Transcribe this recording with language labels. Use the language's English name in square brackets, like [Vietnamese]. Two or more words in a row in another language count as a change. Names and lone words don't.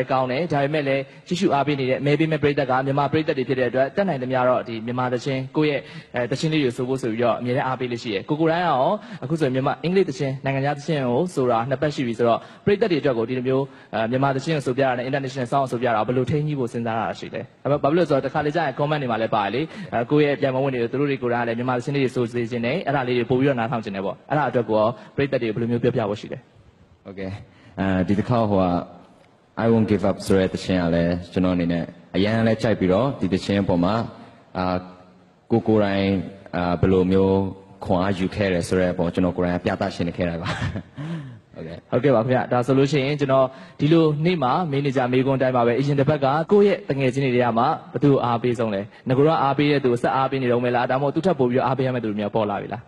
[Burmese] လည်းကောင်းတယ်ဒါပေမဲ့လည်းကြည့်ရှုအားပေးနေတဲ့မဲပေးမဲ့ပရိသတ်ကမြန်မာပရိသတ်တွေဖြစ်တဲ့အတွက်တက်နိုင်သမျှတော့ဒီမြန်မာသချင်းကိုယ့်ရဲ့သချင်းလေးတွေဆိုဖို့ဆိုပြီးတော့အမြဲတမ်းအားပေးလို့ရှိရဲကိုတိုင်းရောအခုဆိုရင်မြန်မာအင်္ဂလိပ်သချင်းနိုင်ငံခြားသချင်းကိုဆိုတာနှစ်ပတ်ရှိပြီဆိုတော့ပရိသတ်တွေအတွက်ကိုဒီလိုမျိုးမြန်မာသချင်းကိုဆိုပြတာနဲ့ [English] international song [Burmese] ဆိုပြတာဘယ်လိုထိန်းကြီးဖို့စဉ်းစားရတာရှိလဲဘာဖြစ်လို့ဆိုတော့တစ်ခါလေကြာရင် comment တွေမှာလည်းပါတယ်လေကိုယ့်ရဲ့ပြန်မဝင်တွေကိုသူတို့တွေကိုယ်တိုင်လည်းမြန်မာသချင်းလေးတွေဆိုစေခြင်းနဲ့အဲ့ဒါလေးတွေပို့ပြီးတော့နားထောင်ခြင်းနဲ့ပေါ့အဲ့ဒါအတွက်ကိုပရိသတ်တွေဘယ်လိုမျိုးပြောပြဖို့ရှိလဲ ဟုတ်ကဲ့ဒီတစ်ခါဟိုက [English] I won't give up [Burmese] ဆိုတဲ့သချင်းကလည်းကျွန်တော်အနေနဲ့အရင်လည်းကြိုက်ပြီးတော့ဒီသချင်းအပေါ်မှာကိုကိုတိုင်းဘယ်လိုမျိုးခွန်အားယူခဲ့တယ်ဆိုတဲ့အပေါ်ကျွန်တော်ကိုယ်တိုင်ပြသရှင်းနေခဲ့တာပါ ဟုတ်ကဲ့ပါခင်ဗျဒါဆိုလို့ရှိရင်ကျွန်တော်ဒီလိုနေ့မှာမင်းနေကြမေကွန်းတိုင်းမှာပဲအရင်တစ်ပတ်ကကိုယ့်ရဲ့တငယ်ချင်းတွေကမှဘသူအားပေးဆုံးလဲငကိုတော့အားပေးတဲ့သူဆက်အားပေးနေတော့မလားဒါမှမဟုတ်သူထပ်ပို့ပြီးအားပေးရမယ့်သူတွေမျိုးပေါ်လာပြီလား